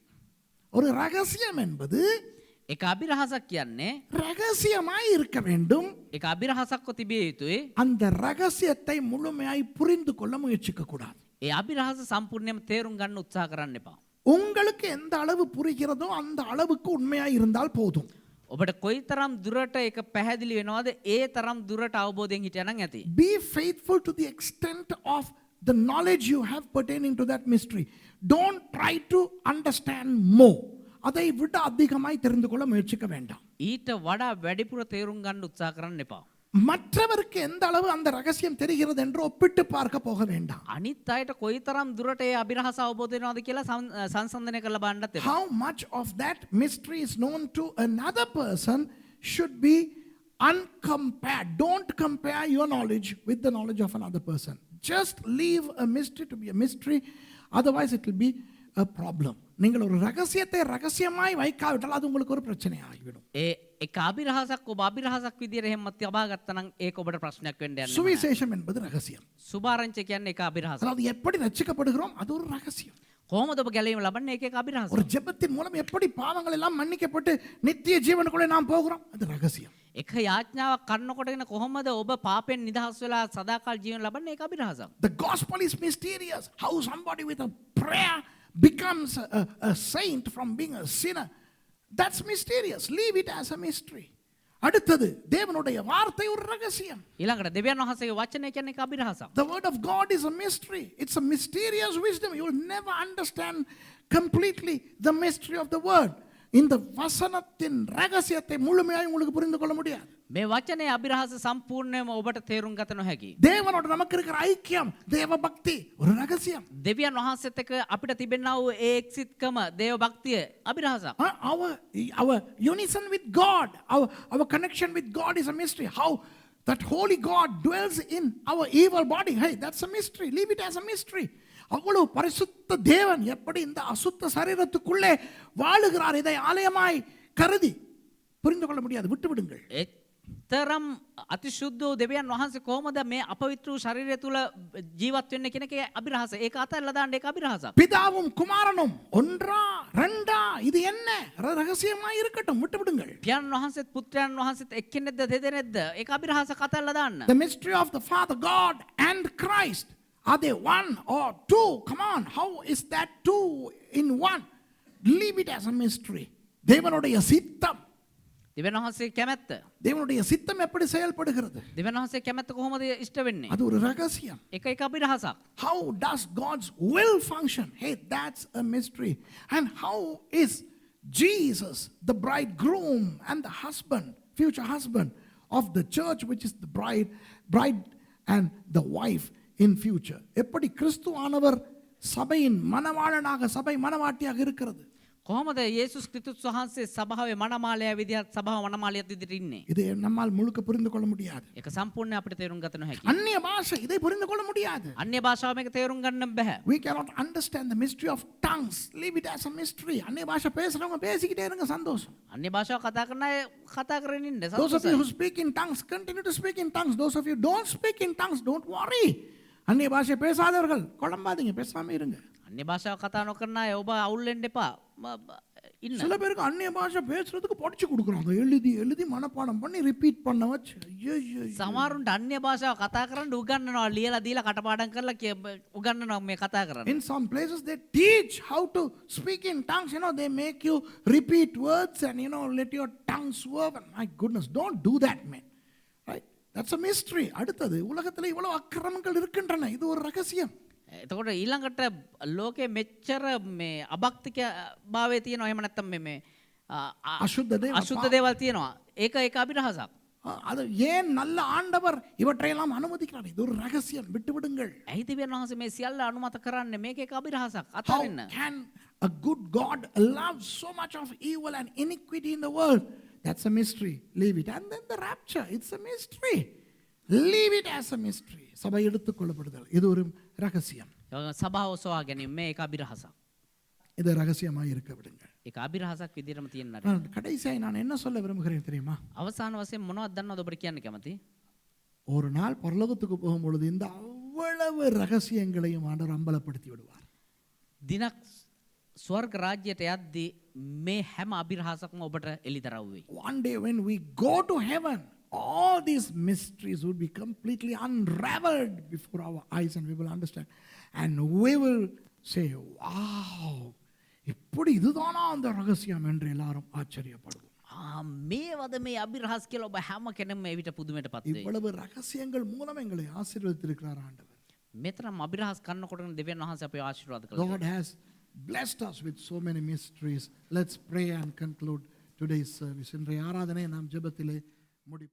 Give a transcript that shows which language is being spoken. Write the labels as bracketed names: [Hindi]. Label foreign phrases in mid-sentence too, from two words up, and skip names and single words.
[Tamil] ஒரு ரகசியம் என்பது [Sinhala] එක අභිරහසක් කියන්නේ [Tamil] ரகசியமாய் இருக்க வேண்டும். [Sinhala] එක අභිරහසක්ව තිබිය යුතුයි. [Tamil] அந்த ரகசியத்தை முழுமையாய் புரிந்து கொள்ள முயற்சிக்க கூடாது. [Sinhala] ඒ අභිරහස සම්පූර්ණයෙන්ම තේරුම් ගන්න උත්සාහ කරන්න එපා. [Tamil] உங்களுக்கு எந்த அளவு புரிகிறதோ அந்த அளவுக்கு உண்மையாய் இருந்தால் போதும். [Sinhala] ඔබට කොයිතරම් දුරට ඒක පැහැදිලි වෙනවද ඒ තරම් දුරට අවබෝධයෙන් හිටියනම් ඇති. [English] Be faithful to the extent of the knowledge you have pertaining to that mystery. Don't try to understand more. [Tamil] அதை விட அதிகமாய் தெரிந்து கொள்ள முயற்சிக்க வேண்டாம். [Sinhala] ඊට වඩා වැඩිපුර තේරුම් ගන්න උත්සාහ කරන්න එපා. [Tamil] மற்றவருக்கு எந்த அளவு அந்த ரகசியம் தெரிகிறது என்று ஒப்பிட்டு பார்க்க போக வேண்டாம். [Sinhala] අනිත් අයට කොයිතරම් දුරට ඒ අභිරහස අවබෝධ වෙනවද කියලා සංසන්දනය කරලා බලන්නත් එපා. [English] How much of that mystery is known to another person should be uncompared. Don't compare your knowledge with the knowledge of another person. Just leave a mystery to be a mystery, otherwise it will be a problem. [Tamil] நீங்கள் ஒரு ரகசியத்தை ரகசியமாய் வைக்காவிட்டால் அது உங்களுக்கு ஒரு பிரச்சனை ஆகிவிடும். [Sinhala] ඒ එක අභිරහසක් ඔබ අභිරහසක් විදියට එහෙම තියබා ගත්තා නම් ඒක ඔබට ප්‍රශ්නයක් වෙන්න යන්නේ. [Tamil] சுவிசேஷம் என்பது ரகசியம். [Sinhala] සුභාරංචි කියන්නේ එක අභිරහසක්. [Tamil] அதாவது எப்படி ரட்சிக்கப்படுகிறோம் அது ஒரு ரகசியம். [Sinhala] කොහොමද ඔබ ගැලවීම ලබන්නේ ඒක එක අභිරහසක්. [Tamil] ஒரு ஜெபத்தின் மூலம் எப்படி பாவங்கள் எல்லாம் மன்னிக்கப்பட்டு நித்திய ஜீவனுக்குள்ளே நாம் போகிறோம் அது ரகசியம். [Sinhala] එක යාඥාවක් කරනකොටගෙන කොහොමද ඔබ පාපෙන් නිදහස් වෙලා සදාකාල ජීවන ලබන්නේ ඒක අභිරහසක්. [English] The gospel is mysterious. How somebody with a prayer becomes a saint from being a sinner. That's mysterious. Leave it as a mystery. [Tamil] அடுத்தது தேவனுடைய வார்த்தை ஒரு ரகசியம். [Sinhala] ඊළඟට දෙවියන් වහන්සේගේ වචනය කියන්නේ එක අභිරහසක්. [English] The word of God is a mystery. It's a mysterious wisdom. You will never understand completely the mystery of the word. [Tamil] இந்த வசனத்தின் ரகசியத்தை முழுமையாக உங்களுக்கு புரிந்து கொள்ள முடியாது. [Sinhala] මේ වචනේ අභිරහස සම්පූර්ණයෙන්ම ඔබට තේරුම් ගත නොහැකි. [Tamil] தேவனோட நமக்கு இருக்கிற ஐக்கியம், தேவ பக்தி ஒரு ரகசியம். [Sinhala] දෙවියන් වහන්සේත් එක්ක අපිට තිබෙනා වූ ඒ එක්සිත්කම දේව භක්තිය අභිරහසක්. [English] Our unison with God, our connection with God is a mystery. How that holy God dwells in our evil body, hey, that's a mystery. Leave it as a mystery. [Tamil] அவ்வளவு பரிசுத்த தேவன் எப்படி இந்த அசுத்த சரீரத்துக்குள்ளே வாழுகிறார் இதை ஆலயமாய் கருதி புரிந்து கொள்ள முடியாது. விட்டு விடுங்கள். [Sinhala] තරම් අතිශුද්ධ වූ දෙවියන් වහන්සේ කොහොමද මේ අපවිත්‍ර වූ ශරීරය තුල ජීවත් වෙන්නේ කියන එකේ අභිරහස. ඒක අතල්ලා දාන්න ඒක අභිරහසක්. [Tamil] பிதாவும் குமாரனும் ஒன்றா ரெண்டா இது என்ன ரகசியமாய் இருக்கட்டும். விட்டு விடுங்கள். [Sinhala] පියාණන් වහන්සේත් පුත්‍රයන් වහන්සේත් එක්කෙනෙක්ද දෙදෙනෙක්ද ඒක අභිරහසක් අතල්ලා දාන්න. [English] The mystery of the Father God and Christ, are they one or two? Come on, how is that two in one? Leave it as a mystery. [Tamil] தேவனுடைய சித்தம், [Sinhala] දෙවියන් වහන්සේ කැමැත්ත, [Tamil] தேவனுடைய சித்தம் எப்படி செயல்படுகிறது [Sinhala] දෙවියන් වහන්සේ කැමැත්ත කොහොමද ඉෂ්ට වෙන්නේ? [Tamil] அது ஒரு ரகசியம். [Sinhala] ඒක එක අභිරහසක්. [English] How does God's will function? Hey, that's a mystery. And how is Jesus, the bridegroom and the husband, future husband of the church, which is the bride and the wife in future? [Tamil] எப்படி கிறிஸ்துவானவர் சபையின் மணவாளனாக சபை மணவாட்டியாக இருக்கிறது. [Sinhala] කොහොමද යේසුස් ක්‍රිස්තුස් වහන්සේ සභාවේ මනමාලයා විදිහට සභාව මනමාලියත් විදිහට ඉන්නේ? [Tamil] இது நம்மால் முழுக்க புரிந்து கொள்ள முடியாது. [Sinhala] ඒක සම්පූර්ණයෙන් අපිට තේරුම් ගත නොහැකි. [Tamil] அந்நிய பாஷை இதை புரிந்து கொள்ள முடியாது. [Sinhala] අන්‍ය භාෂාව මේක තේරුම් ගන්න බෑ. [English] We cannot understand the mystery of tongues. Leave it as a mystery. [Tamil] அந்நிய பாஷை பேசுறவங்க பேசிக்கிட்டே இருங்க, சந்தோஷம். [Sinhala] අන්‍ය භාෂාව කතා කරන අය කතා කරගෙන ඉන්න [English] Those of you [Sinhala] සතුටුයි. [English] who speak in tongues, continue to speak in tongues. Those of you who don't speak in tongues, don't worry. [Tamil] அந்நிய பாஷை பேசாதவர்கள் குழம்பாதீங்க, பேசாம இருங்க. [Sinhala] අන්‍ය භාෂාව කතා නොකරන අය ඔබ අවුල් වෙන්න එපා. ඉන්න. [Tamil] சில பேருக்கு அந்நிய பாஷை பேசுறதுக்கு படிச்சு கொடுக்குறாங்க, எழுதி எழுதி மனப்பாடம் பண்ணி ரிப்பீட் பண்ண வச்சு. ஐயோ, [Sinhala] සමහරුන්ට අන්‍ය භාෂාව කතා කරන්න උගන්වනවා, ලියලා දීලා කටපාඩම් කරලා උගන්වනවා මේ කතා කරන්න. [English] in some places they teach how to speak in tongues. They make you repeat words and let your tongue swerve. And my goodness, don't do that, man. Right? That's a mystery. [Tamil] அடுத்தது, உலகத்துல இவ்வளவு அக்கிரமங்கள் இருக்கின்றன, இது ஒரு ரகசியம். [Sinhala] එතකොට ඊළඟට ලෝකේ මෙච්චර මේ අභක්තික භාවයේ තියෙනවා, එහෙම නැත්නම් මේ අශුද්ධ දේවල් අශුද්ධ දේවල් තියෙනවා. ඒක අභිරහසක්. [Tamil] அது ஏன் நல்ல ஆண்டவர் இவற்றையெல்லாம் அனுமதிக்கிறார்? இது ஒரு ரகசியம், விட்டு விடுங்கள். [Sinhala] ඇයි දෙවියන් වහන්සේ මේ සියල්ල අනුමත කරන්නේ? මේක එක අභිරහසක්. [English] How [Sinhala] අත්හරින්න. [English] can a good God allow so much of evil and iniquity in the world? That's a mystery. Leave it. And then the rapture, it's a mystery. Leave it as a mystery. [Tamil] சபை எடுத்துக்கொள்ளப்படுதல், இது ஒரு ரகசியம். [Sinhala] සභාව සොයා ගැනීම මේ එක අභිරහසක්. [Tamil] இது ரகசியமாக இருக்க விடுங்கள். [Sinhala] ඒක අභිරහසක් විදිහටම තියෙනවා. [Tamil] கடைசியாக நான் என்ன சொல்ல விரும்புகிறேன் தெரியுமா? [Sinhala] අවසාන වශයෙන් මොනවද දන්නවද ඔබට කියන්න කැමති? [Tamil] ஒரு நாள் பரலோகத்துக்கு போகும்பொழுது இந்த அவ்வளவு ரகசியங்களையும் ஆண்டவர் அம்பலப்படுத்தி விடுவார். [Sinhala] දිනක් ස්වර්ග රාජ්‍යයට යද්දී මේ හැම අභිරහසක්ම ඔබට එළිදරව් වෙයි. [English] One day when we go to heaven, all these mysteries would be completely unraveled before our eyes and we will understand. And we will say, [Tamil] wow, இப்படி இதுதானா அந்த ரகசியம் என்று எல்லாரும் ஆச்சரியப்படுவோம். [Sinhala] මේවද මේ අභිරහස් කියලා ඔබ හැම කෙනෙක්ම මේ විට පුදුමයටපත් වෙයි. [Tamil] இவ்வளவு ரகசியங்கள் மூலம் எங்களை ஆசீர்வதித்திருக்கிறார் ஆண்டவர். [Sinhala] මෙතරම් අභිරහස් කරනකොට දෙවියන් වහන්සේ අපේ ආශිර්වාද [English] God [Sinhala] කළා. [English] has blessed us with so many mysteries. Let's pray and conclude today's service. [Tamil] இன்றைய ஆராதனை நாம் ஜெபத்திலே முடிப்போம்.